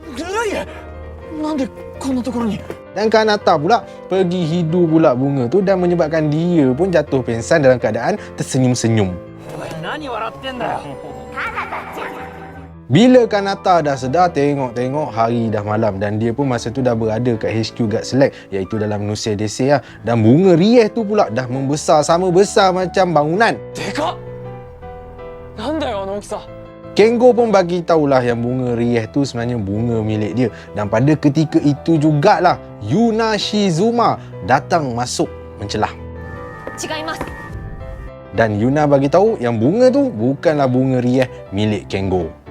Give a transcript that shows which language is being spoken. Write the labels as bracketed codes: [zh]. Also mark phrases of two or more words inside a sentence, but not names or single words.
[ms] Dan Kanata pula pergi hidu pula bunga tu dan menyebabkan dia pun jatuh pengsan dalam keadaan tersenyum-senyum. Bila Kanata dah sedar, tengok-tengok hari dah malam dan dia pun masa tu dah berada kat HQ Guard Select iaitu dalam Nusei Dese lah. Dan bunga rieh tu pula dah membesar sama besar macam bangunan. [ja] でかっ。なんだよあの大きさ。 [ms] Kengo pun bagi tahulah yang bunga rieh tu sebenarnya bunga milik dia. Dan pada ketika itu jugalah Yuna Shizuma datang masuk mencelah. Dan Yuna bagi tahu yang bunga tu bukanlah bunga rieh milik Kengo.